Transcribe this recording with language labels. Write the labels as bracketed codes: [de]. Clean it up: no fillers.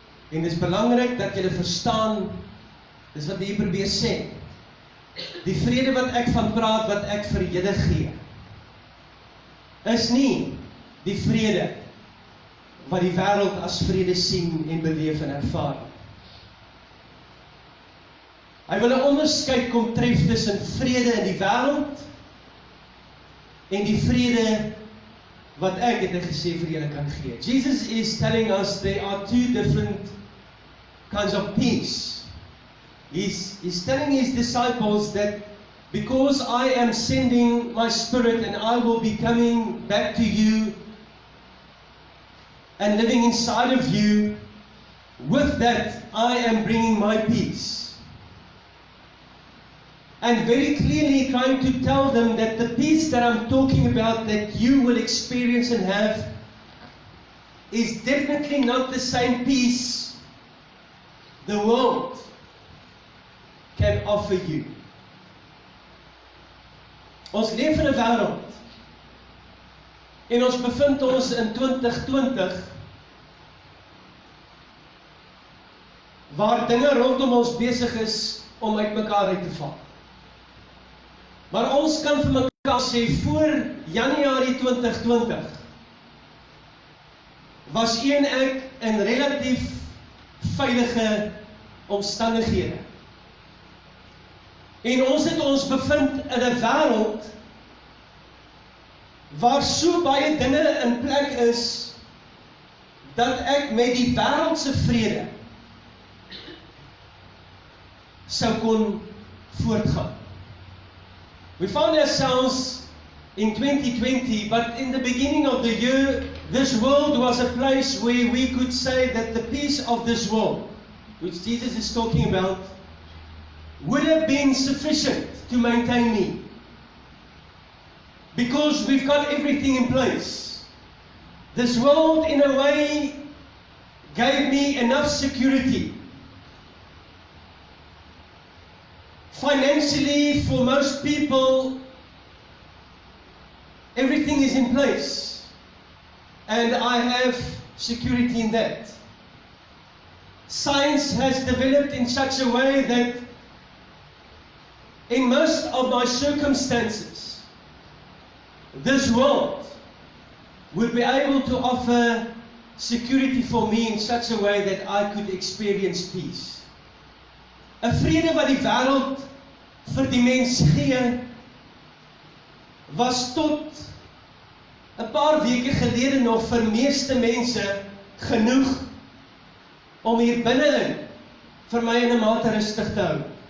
[af] En dit is belangrik dat julle verstaan, dis wat die Hebreërs sê, die vrede wat ek van praat, wat ek vir julle gee, is nie die vrede wat die wêreld as vrede sien en beleef en ervaar. Hy wil 'n onderskeid kom tref tussen vrede in die wêreld en die vrede wat ek, het hy gesê, vir julle kan gee. [en] Jesus is telling us there are two different kinds of peace. He's telling his disciples that because I am sending my Spirit and I will be coming back to you and living inside of you, with that I am bringing my peace. And very clearly trying to tell them that the peace that I'm talking about that you will experience and have is definitely not the same peace the world can offer you. [af] Ons leef in 'n wêreld en ons bevind ons in 2020 waar dinge rondom ons besig is om uitmekaar uit te val. Maar ons kan vir mekaar sê, voor Januarie 2020 was u en ek in relatief veilige omstandighede. En ons het ons bevind in 'n wêreld waar so baie dinge in plek is, dat ek met die wêreldse vrede sou kon voortgaan. [en] We found ourselves in 2020, but in the beginning of the year, this world was a place where we could say that the peace of this world, which Jesus is talking about, would have been sufficient to maintain me. Because we've got everything in place. This world, in a way, gave me enough security. Financially, for most people, everything is in place. And I have security in that. Science has developed in such a way that in most of my circumstances, this world would be able to offer security for me in such a way that I could experience peace. [af] 'n vrede wat die wêreld vir die mens gee, was tot 'n paar weke gelede nog vir meeste mense genoeg om hier binne-in vir my in 'n mate rustig te hou.